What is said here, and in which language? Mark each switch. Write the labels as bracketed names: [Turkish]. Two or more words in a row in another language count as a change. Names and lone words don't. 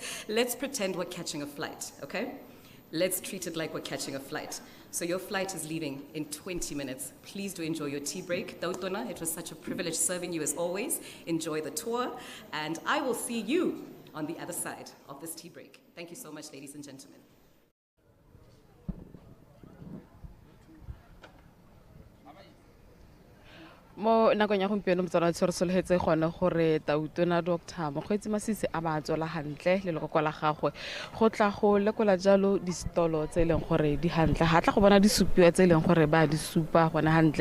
[English] Let's pretend we're catching a flight, okay? Let's treat it like we're catching a flight. So your flight is leaving in 20 minutes. Please do enjoy your tea break. Tautona, it was such a privilege serving you as always. Enjoy the tour, and I will see you on the other side of this tea break. Thank you so much, ladies and gentlemen. [Tswana] Mo nakong ya gompieno motsana tshwere solhetse gone gore Tautona Dr. Mokgweetsi Masisi a ba tswela hantle le lekoko la gagwe go tla go lekola jalo di stolo tse leng gore di hantle ha tla go bona di supiwa tse leng gore ba di supa gona hantle